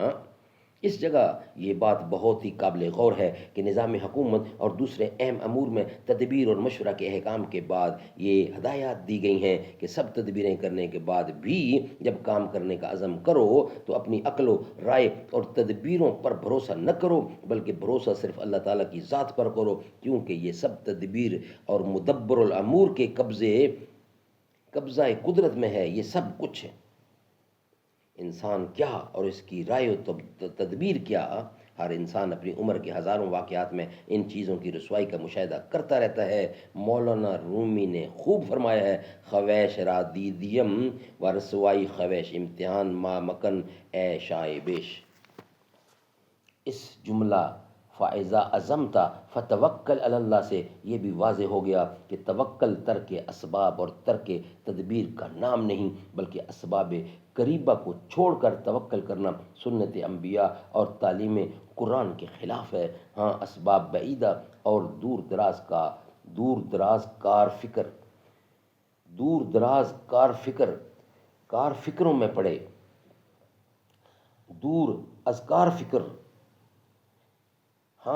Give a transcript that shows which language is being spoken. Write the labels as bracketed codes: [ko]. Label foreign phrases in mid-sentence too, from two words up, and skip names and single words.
[ur] اس جگہ یہ بات بہت ہی قابل غور ہے کہ نظام حکومت اور دوسرے اہم امور میں تدبیر اور مشورہ کے احکام کے بعد یہ ہدایات دی گئی ہیں کہ سب تدبیریں کرنے کے بعد بھی جب کام کرنے کا عزم کرو تو اپنی عقل و رائے اور تدبیروں پر بھروسہ نہ کرو، بلکہ بھروسہ صرف اللہ تعالیٰ کی ذات پر کرو، کیونکہ یہ سب تدبیر اور مدبر الامور کے قبضہ قدرت میں ہے۔ یہ سب کچھ ہے، انسان کیا اور اس کی رائے و تدبیر کیا، ہر انسان اپنی عمر کے ہزاروں واقعات میں ان چیزوں کی رسوائی کا مشاہدہ کرتا رہتا ہے۔ مولانا رومی نے خوب فرمایا ہے، [fa] خویش را دیدیم و رسوائی خویش امتحان ما مکن اے شائع بیش۔ [ur] اس جملہ [ar] فَإِذَا عَزَمْتَ فَتَوَكَّلْ عَلَى اللَّهِ [ur] سے یہ بھی واضح ہو گیا کہ توکل ترک اسباب اور ترک تدبیر کا نام نہیں، بلکہ اسباب قریبہ کو چھوڑ کر توکل کرنا سنت انبیاء اور تعلیم قرآن کے خلاف ہے۔ ہاں، اسباب بعیدہ اور دور دراز کار فکروں میں پڑے، ہاں